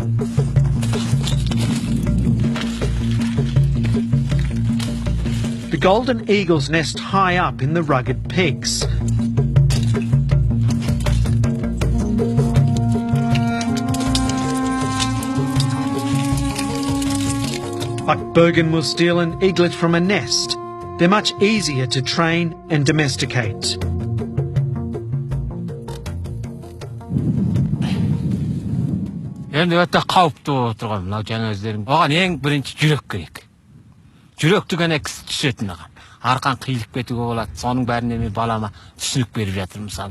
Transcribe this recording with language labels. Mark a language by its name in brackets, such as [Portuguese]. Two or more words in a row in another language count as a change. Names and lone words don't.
[English] The golden eagles nest high up in the rugged peaks. Buck Bergen will steal an eaglet from a nest. They're much easier to train and domesticate. [Kazakh] Енді өте қауіпті отырған мынау жаңа өздерің. Оған ең бірінші жүрек керек. Жүректі ғана кісі түсетін оған. Арқан қиылып кетуге болады. Соның бәріне мен балама түсінік беріп жатырмын, мысалы.